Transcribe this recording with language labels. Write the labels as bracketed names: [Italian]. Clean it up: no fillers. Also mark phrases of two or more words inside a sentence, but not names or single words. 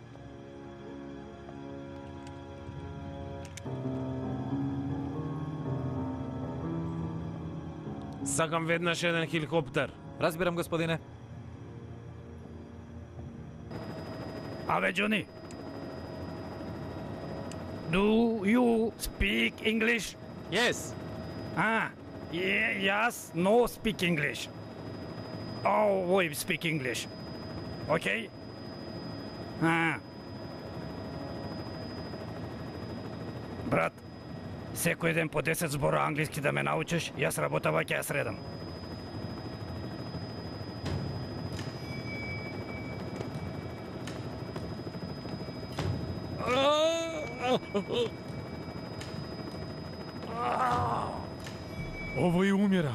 [Macedonian] Сакам веднаш еден хеликоптер. Разбирам, господине. Абе, Джуни. [English] Do you speak English? Yes. Yes, no speak English. Oh, we speak English. Okay? [Macedonian] Брат, секој ден по 10 збора англиски да ме научиш, јас работава ќе ја средам. Овој умира.